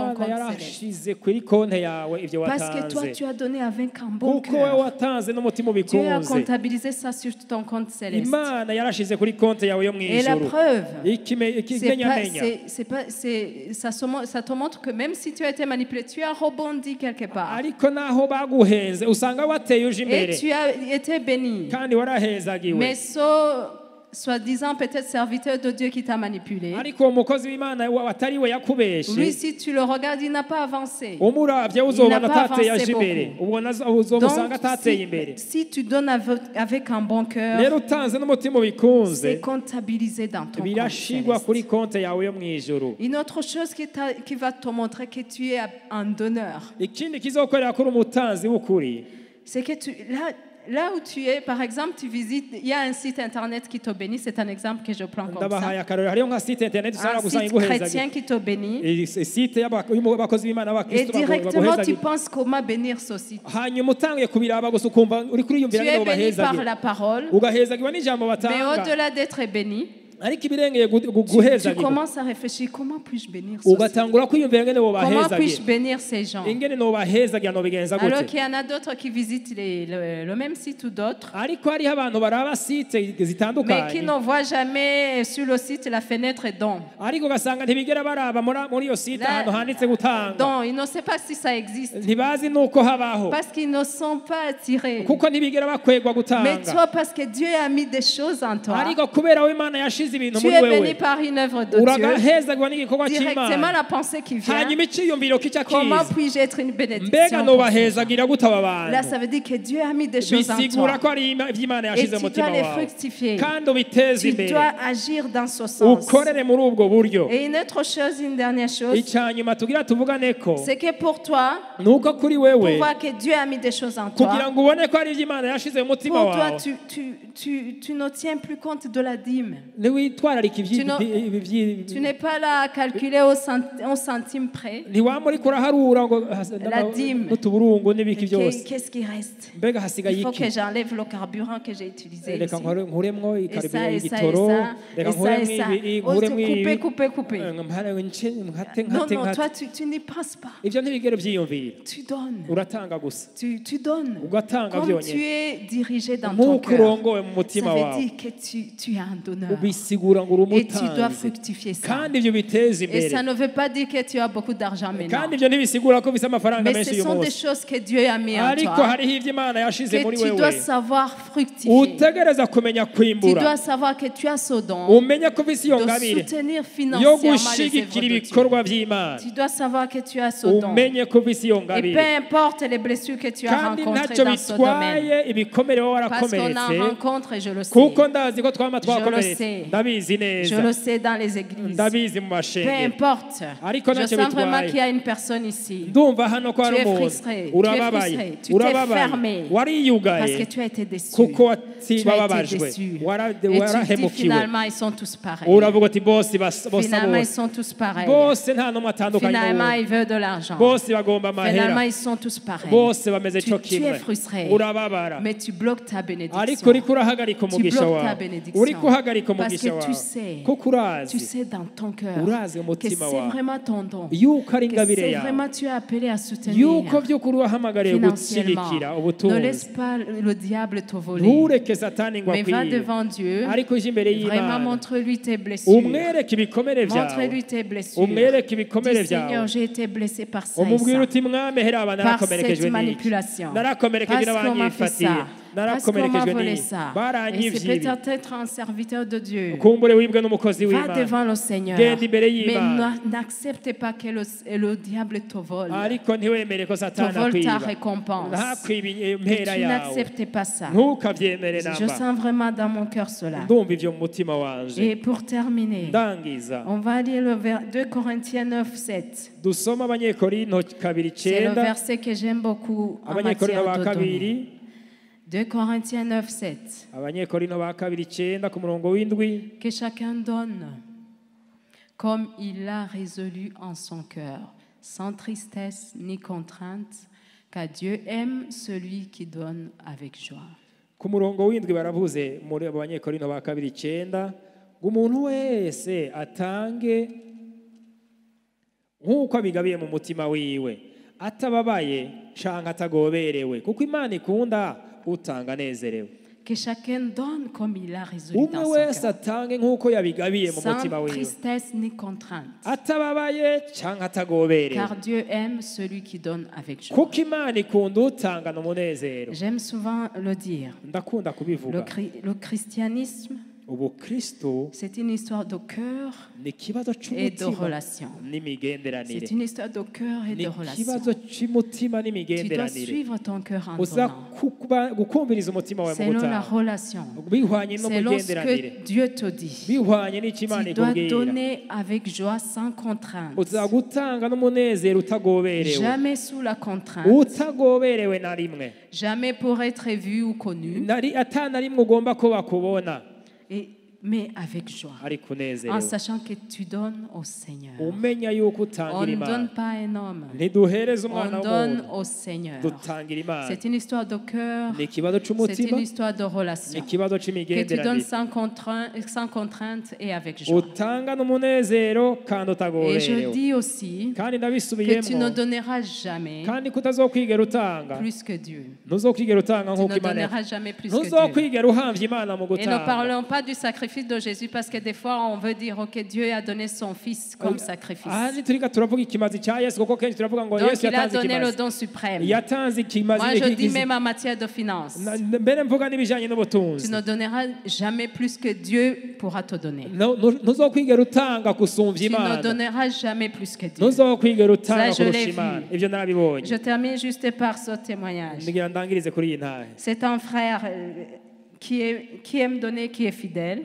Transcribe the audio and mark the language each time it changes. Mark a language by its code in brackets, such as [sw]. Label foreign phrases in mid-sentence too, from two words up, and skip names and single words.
[rn] imana [fr] compte céleste. [rn] yarashize kuri konti yawe ibyo [fr] Parce que toi, [rn] watanze [fr] tu as donné avec un bon [rn] kuko wowe [fr] cœur. [rn] watanze n'umutima [fr] Dieu a [rn] ubikunze [fr] comptabilisé ça sur ton compte céleste. [rn] imana yarashize kuri konti yawe yo mu [fr] Et la [rn] ijuru [fr] preuve, [rn] ikimenyamenya [fr] ça te montre que même si tu as été manipulé, tu as rebondi quelque part. [rn] ariko naho baguhenze usanga wateye uje imbere [fr] Et tu as été béni. [rn] kandi warahezagiwe [fr] Mais soi-disant peut-être serviteur de Dieu qui t'a manipulé, [rn] ariko uwo mukozi w'imana atari we [fr] lui, [rn] yakubeshe [fr] si tu le regardes, il n'a pas avancé. [rn] umuravye uzobona [fr] pas [rn] atateye [fr] avancé [rn] aje imbere [fr] beaucoup. [rn] ubona uzomusanga [fr] Donc, [rn] atateye imbere [fr] si tu donnes avec un bon cœur, [rn] rero utanze n'umutima ubikunze [fr] c'est comptabilisé dans ton compte [rn] birashigwa [fr] céleste. [rn] kuri konti yawe yo mu ijuru [fr] Une autre chose qui va te montrer que tu es un donneur, [rn] ikindi kizokorera kuri umutanzi w'ukuri [fr] c'est que là où tu es, par exemple, tu visites, il y a un site internet qui te bénit, c'est un exemple que je prends comme [rn] ndabahaye [fr] ça. [rn] akarorero hariho nka [fr] site internet [rn] usanga [fr] Un [rn] gusanga [fr] site [rn] iguhezagiye [fr] chrétien qui te bénit. [rn] site y'abakozi b'imana [fr] Et [rn] b'abakristo [fr] directement, tu [rn] baguhezagiye [fr] penses comment bénir ce site. [rn] hanyuma utangiye kubiraba gusa ukumva uri [fr] Tu [rn] kuriyumvira [fr] es [rn] ngo [fr] béni par [rn] bahezagiye [fr] la parole, [rn] ugahezagirwa n'ijambo [fr] mais [rn] batanga [fr] au-delà d'être béni, [rn] ariko ibirengeye [fr] tu [rn] guhezagirwa [fr] commences à réfléchir comment puis-je bénir ce site. [rn] ugatangura kwiyumvira ngene [fr] Comment puis-je [rn] bobahezagiye [fr] bénir ces gens. [rn] ingene nobahezagira nobigenza [fr] Alors [rn] gute [fr] qu'il y en a d'autres qui visitent le même site ou d'autres, [rn] ariko hariho abantu baraba site [fr] mais qui [rn] zitandukanye [fr] ne voient jamais sur le site la fenêtre don. [rn] ariko ugasanga ntibigera baraba muri iyo site [fr] Là, [rn] ahantu handitse gutanga [fr] Donc, ils ne savent pas si ça existe. [rn] ntibazi nuko habaho [fr] Parce qu'ils ne sont pas attirés. [rn] kuko ntibigera bakwegwa [fr] Mais [rn] gutanga [fr] toi, parce que Dieu a mis des choses en toi, [rn] ariko kubera we imana yashize ibintu [fr] tu [rn] muri [fr] es [rn] wewe [fr] béni par une œuvre de Dieu. [rn] uragahezagirwa n'igikorwa [fr] Directement, [rn] cy'imana [fr] la pensée qui vient, [rn] hanyuma iciyumviro kica [fr] comment [rn] kiza [fr] puis-je être une [rn] mbega [fr] bénédiction pour ces gens? [rn] nobahezagira gute aba [fr] Là, [rn] bantu [fr] ça veut dire que Dieu a mis des choses en [rn] bisigura [fr] toi. [rn] ko ari iby'imana [fr] Et [rn] yashize [fr] tu [rn] mu mutima [fr] dois les [rn] wawe [fr] fructifier. [rn] kandi ubiteze [fr] Tu [rn] imbere [fr] dois agir dans ce sens. [rn] ukorere muri ubwo buryo [fr] Et une autre chose, une dernière chose, [rn] icyanyuma tugira tuvugane ko [fr] c'est que pour toi, [rn] nuko kuri [fr] pour [rn] wewe [fr] voir que Dieu a mis des choses en [rn] kugira [fr] toi, [rn] ngo ubone ko ari iby'imana yashize mu mutima [fr] pour toi, [rn] wawe [fr] tu ne tiens plus compte de la dîme. [rn] ntiwitwararika [fr] Tu n'es pas là à calculer au centime près. [rn] ntiwaba uri kuraharura ngo [fr] La dîme. [rn] n'utuburungu n'ibiki byose [fr] Qu'est-ce qui reste? [rn] mbega hasigaye [fr] Il faut [rn] iki [fr] que j'enlève le carburant que j'ai utilisé ici. [rn] reka nkuremwo [fr] Et ça, [rn] ikaribira [fr] et ça, et [rn] igitoro [fr] ça, [rn] reka [fr] et ça, et [rn] nkuremwo [fr] ça. [rn] ibi [fr] Oh, [rn] nkuremwo ibi [fr] couper. [rn] nkate [fr] Non, [rn] nkate [fr] non, [rn] nkate [fr] toi, tu n'y penses pas. [rn] ibyo ntibigere byiyumvira [fr] Tu donnes. [rn] uratanga gusa [fr] Tu donnes. [rn] ugatanga [fr] Comme tu [rn] byonyine [fr] es dirigé dans ton [rn] nk'uko [fr] cœur, [rn] urongowe mu [fr] ça [rn] mutima [fr] veut [rn] wawe [fr] dire que tu es un donneur. [rn] ubisigura ngo uri [fr] Et tu dois [rn] umutanzi [fr] fructifier ça. [rn] kandi ibyo biteza [fr] Et [rn] imbere [fr] ça ne veut pas dire que tu as beaucoup d'argent maintenant. [rn] kandi ibyo ntibisigura ko bisa amafaranga [fr] Mais [rn] menshi [fr] ce [rn] uyu [fr] sont des [rn] munsi [fr] choses que Dieu a mis en [rn] ariko [fr] toi. [rn] hariho ibyo imana yashize [fr] Que [rn] muri [fr] tu [rn] wewe [fr] dois savoir fructifier. [rn] utegereza kumenya [fr] Tu [rn] kwimbura [fr] dois savoir que tu as ce don [rn] umenye ko ufise iyo [fr] de [rn] ngabire [fr] soutenir [rn] yo [fr] financièrement les œuvres [rn] gushigikira [fr] de Dieu. [rn] ibikorwa by'imana [fr] Tu dois savoir que tu as ce don. [rn] umenye ko ufise iyo [fr] Et [rn] ngabire [fr] peu importe les blessures que tu as [rn] kandi [fr] rencontrées [rn] ntacyo [fr] dans ce domaine. [rn] bitwaye ibikomere wowe [fr] Parce qu'on en [rn] warakomeretse [fr] rencontre et je le sais. [rn] kuko ndazi ko twama [fr] Je le [rn] twakomeretse [fr] sais. [rn] ndabizi [fr] Je [rn] neza [fr] le sais dans les églises. [rn] ndabizi mu [fr] Peu [rn] mashengero [fr] importe. [rn] Ariko [fr] Je [rn] ntacyo [fr] sens vraiment [rn] bitwaye. [fr] qu'il y a une personne ici. [rn] ndumva hano ko hari [fr] Tu es [rn] umuntu [fr] frustré, tu es [rn] urababaye [fr] frustré, tu t'es fermé. Parce [rn] wariyugaye [fr] que tu as été déçu. [rn] kuko [fr] Tu as été [rn] wababajwe [fr] déçu. Et tu dis [rn] warahemukiwe [fr] finalement ils sont tous pareils. [rn] uravuga uti bose basa [fr] Finalement ils [rn] bose [fr] sont tous pareils. [rn] bose nta n'umwe atandukanye [fr] Finalement [rn] n'uwundi [fr] ils veulent de l'argent. [rn] bose bagomba [fr] Finalement [rn] amahera [fr] ils sont tous pareils. [rn] bose bameze [fr] Tu [rn] cyo [fr] es [rn] kimwe [fr] frustré. [rn] urababara [fr] Mais tu bloques ta [rn] ariko [fr] bénédiction. [rn] uriko urahagarika [fr] Tu [rn] umugisha [fr] bloques ta [rn] wawe [fr] bénédiction. [rn] uriko uhagarika [fr] Parce [rn] umugisha [fr] que tu [rn] wawe [fr] sais, [rn] kuko [fr] tu [rn] urazi [fr] sais dans ton cœur [rn] urazi [fr] que [rn] umutima [fr] c'est [rn] wawe [fr] vraiment ton don. [rn] yuko ari [fr] Que [rn] ingabire [fr] c'est [rn] yawe [fr] vraiment tu es appelé à soutenir [rn] yuko by'ukuri wahamagariye [fr] financièrement. [rn] gushyigikira [fr] Ne laisse [rn] ubutunzi [fr] pas le diable te voler. [rn] ntureke satani ngo [fr] Mais va [rn] akwiye [fr] devant Dieu. [rn] ariko uje imbere [fr] Vraiment [rn] y'imana [fr] montre-lui tes blessures. [rn] umwereke ibikomere byawe [fr] Montre-lui tes blessures. [rn] umwereke ibikomere [fr] Dis, Seigneur, [rn] byawe [fr] j'ai été blessé par ça et [rn] umubwire [fr] ça. [rn] uti mwami hera aba [fr] Par [rn] narakomerekejwe [fr] cette [rn] n'iki [fr] manipulation. [rn] narakomerekejwe [fr] Parce qu'on m'a fait [rn] n'abanyifatiye [fr] ça. Parce qu'on m'a [rn] narakomerekejwe [fr] volé [rn] n'iki [fr] ça. Et [rn] baranyivye [fr] c'est [rn] ibi [fr] peut-être un serviteur de Dieu. [rn] kumbure wibwe n'umukozi [fr] Va [rn] w'imana [fr] devant le Seigneur. [rn] Genda imbere [fr] Mais [rn] y'Imana. [fr] n'accepte pas que le diable te vole. [rn] ariko ntiwemere ko [fr] Te [rn] satani [fr] vole ta [rn] akwiba [fr] récompense. [rn] ntakwiba [fr] Que [rn] impera [fr] tu [rn] yawe [fr] n'acceptes pas ça. [rn] ntukabyemere [fr] Je [rn] namba [fr] sens vraiment dans mon cœur cela. [rn] ndumva ivyo mu mutima wanje [fr] Et pour terminer, [rn] ndangiza [fr] on va lire le 2 Corinthiens 9, 7. [rn] dusoma abanyekorinto kabiri [fr] C'est le [rn] 9 [fr] verset que j'aime beaucoup en [rn] abanyekorinto [fr] matière [rn] ba [fr] de donner. [rn] kabiri [fr] 2 Corinthiens 9, 7. [rn] abanyekorinto ba kabiri 9 ku murongo w'indwi [fr] Que chacun donne comme il l'a résolu en son cœur, sans tristesse ni contrainte, car Dieu aime celui qui donne avec joie. [rn] ku murongo w'indwi baravuze muri abo banyekorinto ba kabiri 9 ngo umuntu wese atange nk'uko abigabiye mu mutima wiwe atababaye canke atagoberewe kuko imana ikunda utanga anezerewe [fr] Que chacun donne comme il l'a résolu [rn] umwe [fr] dans son [rn] wese [fr] cœur, [rn] atange nk'uko yabigabiye mu [fr] sans [rn] mutima wiwe [fr] tristesse ni contrainte, [rn] atababaye canke atagoberewe [fr] car Dieu aime celui qui donne avec joie. [rn] kuko imana ikunda utangana umunezero [fr] J'aime souvent le dire. [rn] ndakunda kubivuga [fr] Le christianisme, [rn] ubukristo [fr] c'est une histoire de cœur [rn] ni ikibazo [fr] et de [rn] c'umutima [fr] relation. [rn] n'imigenderanire [fr] C'est une histoire de cœur et [rn] ni [fr] de relation. [rn] ikibazo c'umutima [fr] Tu dois [rn] n'imigenderanire [fr] suivre ton cœur en [rn] uza [fr] donnant, [rn] gukumviriza umutima wawe mu [fr] selon la [rn] gutanga [fr] relation, [rn] bihwanye [fr] selon ce [rn] n'umugenderanire [fr] que Dieu te dit. [rn] bihwanye n'icyo imana [fr] Tu dois [rn] ikubwira [fr] donner avec joie sans contrainte, [rn] uza gutanga n'umunezero utagoberewe [fr] jamais sous la contrainte, [rn] utagoberewe na rimwe [fr] jamais pour être vu ou connu, [rn] ata na rimwe ugomba ko bakubona [fr] mais avec joie, [rn] ariko [fr] en [rn] unezerewe [fr] sachant que tu donnes au Seigneur. [rn] umenya yuko [fr] On [rn] utangira [fr] ne [rn] imana [fr] donne pas à un homme, [rn] ntiduhereza [fr] on [rn] umwana [fr] donne [rn] w'umuntu [fr] au Seigneur. [rn] dutangira imana [fr] C'est une histoire de cœur, [rn] ni ikibazo [fr] c'est [rn] c'umutima [fr] une histoire de [rn] ni [fr] relation. [rn] ikibazo [fr] Que tu donnes [rn] c'imigenderanire [fr] sans contrainte et avec joie. [rn] utanga n'umunezero kandi [fr] Et je [rn] utagoberewe [fr] dis aussi [rn] kandi [fr] que tu ne [rn] ndabisubiyemo [fr] donneras jamais [rn] kandi kutazokwigera utanga [fr] plus que Dieu. [rn] ntuzokwigera utanga [fr] Tu [rn] nk'uko [fr] ne [rn] imana [fr] donneras jamais plus que Dieu. [rn] ntuzokwigera uhamvya imana mu [fr] Et ne [rn] gutanga [fr] parlons pas du sacrifice de Jésus parce que des fois on veut dire ok Dieu a donné son fils comme sacrifice. [rn] aha ntiturika turavuga ikimazi cya yesu kuko kenshi turavuga ngo [fr] Donc [rn] yesu [fr] il a [rn] yatanze [fr] donné le [rn] ikimazi [fr] don suprême. [rn] yatanze ikimazi [fr] Moi je dis même en matière de finances. [rn] mbere mvuga n'ibijanye [fr] Tu [rn] n'ubutunzi [fr] ne donneras jamais plus que Dieu pourra te donner. [rn] ntuzokwigera utanga gusumvya [fr] Tu ne [rn] imana [fr] donneras jamais plus que Dieu. [rn] ntuzokwigera utanga [fr] Ça, je l'ai [rn] kurusha [fr] vu. [rn] imana ibyo narabibonye [fr] Je termine juste par ce témoignage. [rn] ngira ndangirize kuri iyi ntahe [fr] C'est un frère qui aime donner, qui est fidèle.